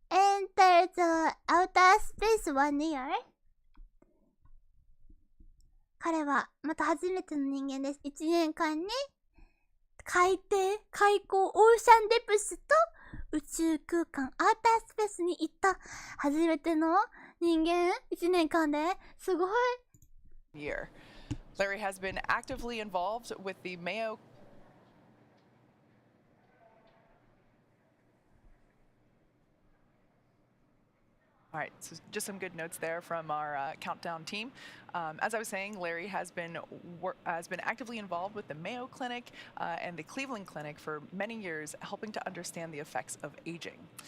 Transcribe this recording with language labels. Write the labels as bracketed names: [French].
[English] Enter the outer space 1 year. [Japanese] 彼はまた初めての人間です。1年間に海溝、オーシャンデプスと宇宙空間、アータースペースに行った初めての人間、1年間ですごい。 [English] Year. Larry has been actively involved with the Mayo All right, so just some good notes there from our countdown team. As I was saying, Larry has been actively involved with the Mayo Clinic and the Cleveland Clinic for many years, helping to understand the effects of aging.